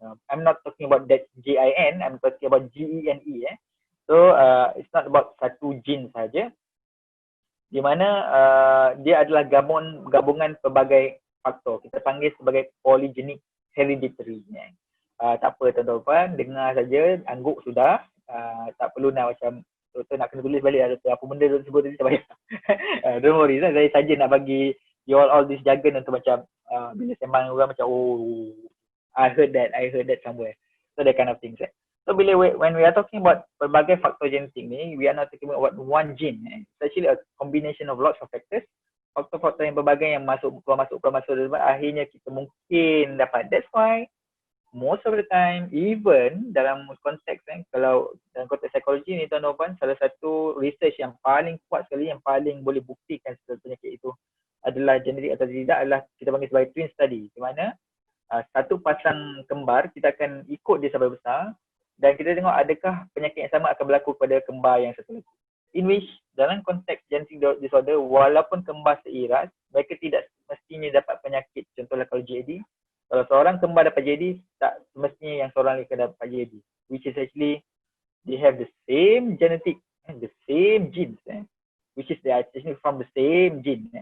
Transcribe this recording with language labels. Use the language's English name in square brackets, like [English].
[English] I'm not talking about that GIN, I'm talking about GENE. So it's not about [Malay] satu gene saja, di mana dia adalah gabungan pelbagai faktor. Kita panggil sebagai polygenic hereditary. Tak apa tuan-tuan, dengar saja, angguk sudah. Tak perlu nak macam doktor nak kena tulis balik apa benda doktor sebut tadi, tak payah. [English] Don't worry, [Malay] saya saja nak bagi [English] you all this jargon [Malay] untuk macam bila sembang orang macam [English] I heard that somewhere. So that kind of things. So when we are talking about [Malay] pelbagai faktor genetik ni, [English] we are not talking about one gene. It's actually a combination of lots of factors. [Malay] Faktor-faktor yang berbagai yang keluar masuk, akhirnya kita mungkin dapat. [English] That's why most of the time, [Malay] even dalam konteks kalau dalam konteks psikologi ni tuan-tuan, salah satu research yang paling kuat sekali, yang paling boleh buktikan penyakit itu adalah genetik atau tidak, adalah kita panggil sebagai twin study, di mana satu pasang kembar kita akan ikut dia sampai besar dan kita tengok adakah penyakit yang sama akan berlaku pada kembar yang satu lagi. In which dalam konteks genetic disorder, walaupun kembar seiras, mereka tidak mestinya dapat penyakit. Contohnya kalau GAD, kalau seorang kembar dapat GAD, tak semestinya yang seorang lain akan dapat GAD. [English] Which is actually, they have the same genetic, the same genes, which is they are actually from the same gene.